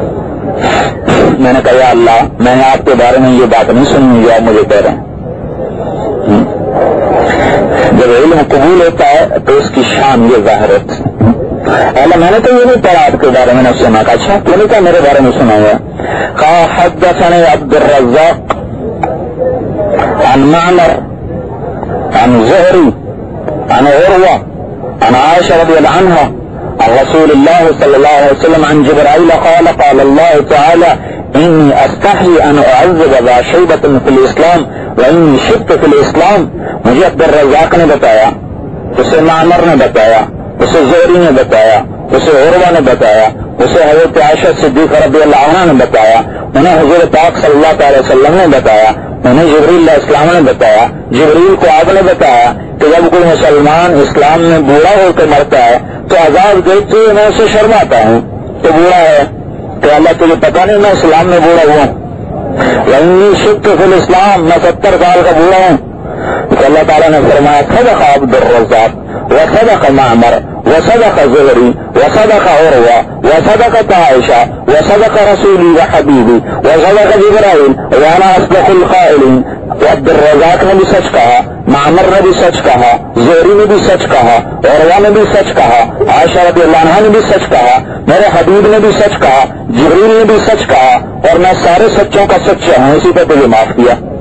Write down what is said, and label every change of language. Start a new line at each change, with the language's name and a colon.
Urdu: میں نے کہا یا اللہ میں نے آپ کے بارے میں یہ بات نہیں سنی جو آپ مجھے کہہ رہے ہیں. جب علم قبول ہوتا ہے تو اس کی شان یہ ظاہر ہوتی ہے. اللہ میں نے تو یہ نہیں پڑھا آپ کے بارے میں, نے سنا. کہا اچھا تو نے کہا میرے بارے میں سنا ہوا.
Arabic: کہا حدثني عبد الرزاق عن معمر عن زهري عن عروة عن عائشة رضي الله عنها عن رسول الله صلى الله عليه وسلم عن جبرائيل قال قال الله تعالى إني أستحي أن أعذب ذا شيبة في الإسلام وإني شبت في الإسلام.
Urdu: مجھے عبد الرزاق نے بتایا, اسے معمر نے بتایا, اسے زہری نے بتایا, اسے عروہ نے بتایا, اسے حضرت عائشہ صدیقہ رضی اللہ عنہا نے بتایا, انہیں حضور پاک صلی اللہ علیہ وسلم نے بتایا, انہیں جبریل علیہ السلام نے بتایا, جبریل کو آپ نے بتایا کہ جب کوئی مسلمان اسلام میں بوڑھا ہو کے مرتا ہے تو عذاب دیکھتے ہوئے میں اسے شرماتا ہوں تو بوڑھا ہے کہ اللہ تجھے پتا نہیں میں اسلام میں بوڑھا ہوا ہوں.
Arabic: وإني شبت في الإسلام,
Urdu: میں 70 سال کا بوڑھا ہوں. تو اللہ تعالیٰ نے فرمایا
Arabic: صدق عبد الرزاق وصدق معمر وصدق زهري وصدق عروة وصدقت عائشة وصدق رسولي وحبيبي وصدق جبرائيل وانا اصدق القائلين.
Urdu: عبد الرزاق نے بھی سچ کہا, معمر نے بھی سچ کہا, زہری نے بھی سچ کہا, عروہ نے بھی سچ کہا, عائشہ رضی اللہ عنہا نے بھی سچ کہا, میرے حبیب نے بھی سچ کہا, جبریل نے بھی سچ کہا, اور میں سارے سچوں کا سچا ہوں, اسی پہ تجھے معاف کیا.